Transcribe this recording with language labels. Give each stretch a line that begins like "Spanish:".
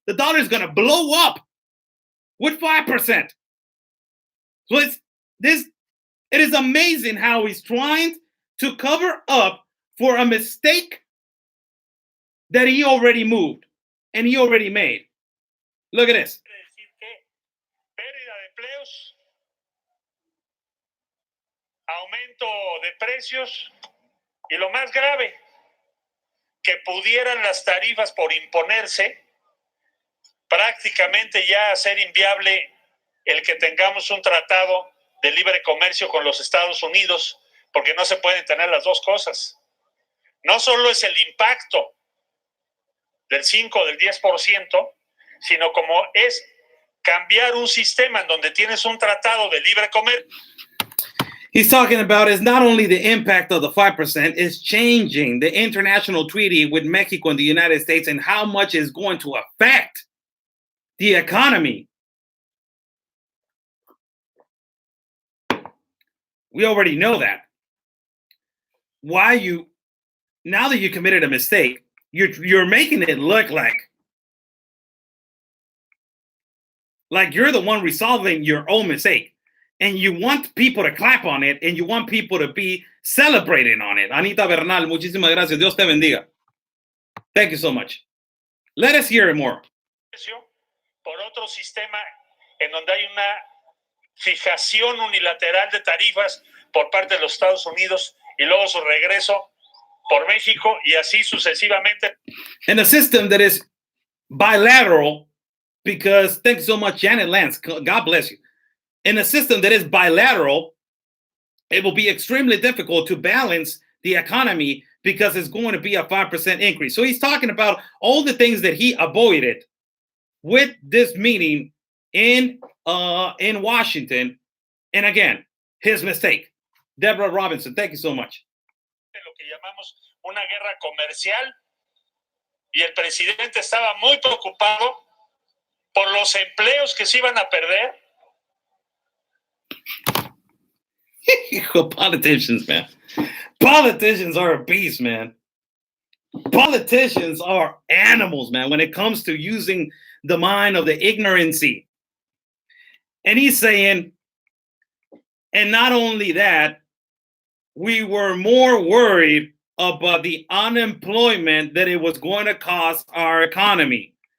English: The dollar is going to blow up with 5%. So it is amazing how he's trying to cover up for a mistake that he already moved and he already made. Look at this.
Spanish: Pérdida de empleos, aumento de precios y lo más grave, que pudieran las tarifas por imponerse prácticamente ya hacer inviable el que tengamos un tratado de libre comercio con los Estados Unidos, porque no se pueden tener las dos cosas. No solo es el impacto del 5 o del 10%, sino como es cambiar un sistema en donde tienes un tratado de libre comercio.
English: He's talking about is not only the impact of the 5%, it's changing the international treaty with Mexico and the United States and how much is going to affect the economy. We already know that. Now that you committed a mistake, you're making it look like you're the one resolving your own mistake. And you want people to clap on it, and you want people to be celebrating on it.
Spanish: Anita Bernal, muchísimas gracias. Dios te bendiga.
English: Thank you so much. Let us hear it more.
Spanish: Por otro sistema en donde hay una fijación unilateral de tarifas por parte de los Estados Unidos y luego su regreso por México y así sucesivamente.
English: In a system that is bilateral, because thank you so much, Janet Lance. God bless you. In a system that is bilateral, it will be extremely difficult to balance the economy because it's going to be a 5% increase. So he's talking about all the things that he avoided with this meeting in Washington. And again, his mistake. Deborah Robinson, thank you so much.
Spanish: Lo que llamamos una guerra comercial y el presidente estaba muy preocupado por los empleos que se iban a perder.
English: Politicians, man. Politicians are a beast, man. Politicians are animals, man, when it comes to using the mind of the ignorancy. And he's saying, and not only that, we were more worried about the unemployment that it was going to cost our economy.